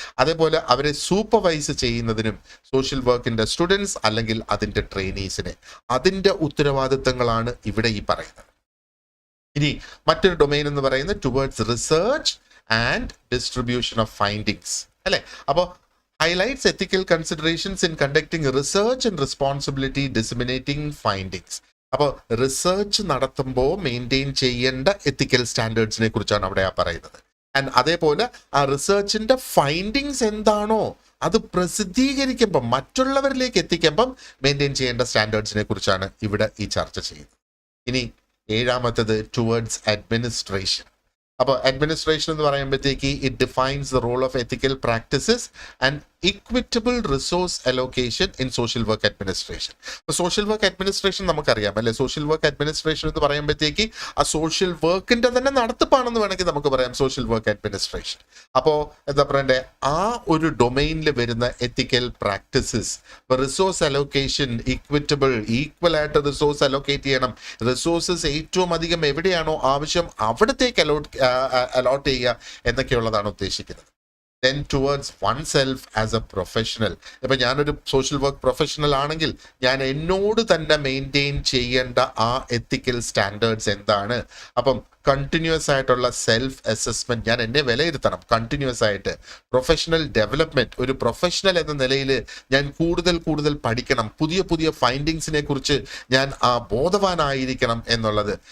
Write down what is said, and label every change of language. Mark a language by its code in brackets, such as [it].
[ml] അതേപോലെ അവരെ സൂപ്പർവൈസ് ചെയ്യുന്നതിനും സോഷ്യൽ വർക്കിന്റെ സ്റ്റുഡൻസ് അല്ലെങ്കിൽ അതിന്റെ ട്രെയിനീസിനെ, അതിന്റെ ഉത്തരവാദിത്തങ്ങളാണ് ഇവിടെ ഈ പറയുന്നത്. ഇനി മറ്റൊരു ഡൊമൈൻ എന്ന് പറയുന്നത് [en] towards research and distribution of findings, [ml] അല്ലെ? [en] അപ്പോൾ highlights ethical considerations in conducting research and responsibility disseminating findings. [ml] അപ്പോൾ റിസർച്ച് നടത്തുമ്പോൾ മെയിൻറ്റെയിൻ ചെയ്യേണ്ട എത്തിക്കൽ സ്റ്റാൻഡേർഡ്സിനെ കുറിച്ചാണ് അവിടെ പറയുന്നത്. ആൻഡ് അതേപോലെ ആ റിസർച്ചിന്റെ ഫൈൻഡിങ്സ് എന്താണോ അത് പ്രസിദ്ധീകരിക്കുമ്പം മറ്റുള്ളവരിലേക്ക് എത്തിക്കുമ്പം മെയിൻറ്റെയിൻ ചെയ്യേണ്ട സ്റ്റാൻഡേർഡ്സിനെ കുറിച്ചാണ് ഇവിടെ ഈ ചർച്ച ചെയ്യുന്നത്. ഇനി 7 ടുവേർഡ്സ് അഡ്മിനിസ്ട്രേഷൻ. അപ്പോൾ അഡ്മിനിസ്ട്രേഷൻ എന്ന് പറയുമ്പോഴത്തേക്ക് [en] It defines the role of ethical practices and equitable resource allocation in social work administration. [ml] അപ്പോൾ സോഷ്യൽ വർക്ക് അഡ്മിനിസ്ട്രേഷൻ നമുക്കറിയാം അല്ലെ? സോഷ്യൽ വർക്ക് അഡ്മിനിസ്ട്രേഷൻ എന്ന് പറയുമ്പോഴത്തേക്ക് ആ സോഷ്യൽ വർക്കിന്റെ തന്നെ നടത്തിപ്പാണെന്ന് വേണമെങ്കിൽ നമുക്ക് പറയാം സോഷ്യൽ വർക്ക് അഡ്മിനിസ്ട്രേഷൻ. അപ്പോൾ എന്താ പറയണ്ടേ, ആ ഒരു ഡൊമൈനിൽ വരുന്ന എത്തിക്കൽ practices, resource allocation equitable, equal ആയിട്ട് റിസോഴ്സ് അലോക്കേറ്റ് ചെയ്യണം. റിസോഴ്സസ് ഏറ്റവും അധികം എവിടെയാണോ ആവശ്യം അവിടത്തേക്ക് അലോട്ട് ചെയ്യുക എന്നൊക്കെയുള്ളതാണ് ഉദ്ദേശിക്കുന്നത്. [en] Then towards oneself as a professional. [ml] ഇപ്പം ഞാനൊരു സോഷ്യൽ വർക്ക് പ്രൊഫഷണൽ ആണെങ്കിൽ ഞാൻ എന്നോട് തന്നെ മെയിൻറ്റെയിൻ ചെയ്യേണ്ട ആ എത്തിക്കൽ സ്റ്റാൻഡേർഡ്സ് എന്താണ്? അപ്പം കണ്ടിന്യൂസ് ആയിട്ടുള്ള സെൽഫ് അസസ്മെന്റ്, ഞാൻ എന്നെ വിലയിരുത്തണം കണ്ടിന്യൂസ് ആയിട്ട്. പ്രൊഫഷണൽ ഡെവലപ്മെന്റ്, ഒരു പ്രൊഫഷണൽ എന്ന നിലയിൽ ഞാൻ കൂടുതൽ പഠിക്കണം, പുതിയ പുതിയ ഫൈൻഡിങ്സിനെ കുറിച്ച് ഞാൻ ബോധവാനായിരിക്കണം എന്നുള്ളത്.